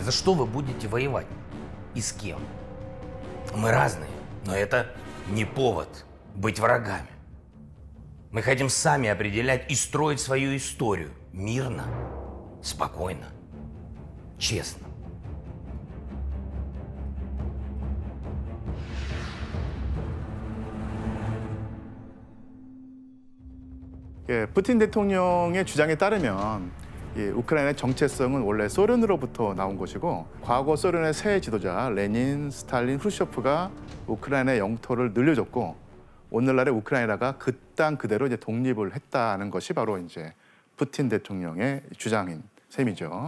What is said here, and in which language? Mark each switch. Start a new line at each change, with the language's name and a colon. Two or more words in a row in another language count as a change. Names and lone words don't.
Russian: За что вы будете воевать? И с кем? Мы разные, но это не повод быть врагами. Мы хотим сами определять и строить свою историю. Мирно, спокойно, честно.
Korean: 예, 푸틴 대통령의 주장에 따르면 우크라이나의 정체성은 원래 소련으로부터 나온 것이고 과거 소련의 새 지도자 레닌, 스탈린, 후르쇼프가 우크라이나의 영토를 늘려줬고 오늘날의 우크라이나가 그 땅 그대로 이제 독립을 했다는 것이 바로 이제 푸틴 대통령의 주장인 셈이죠.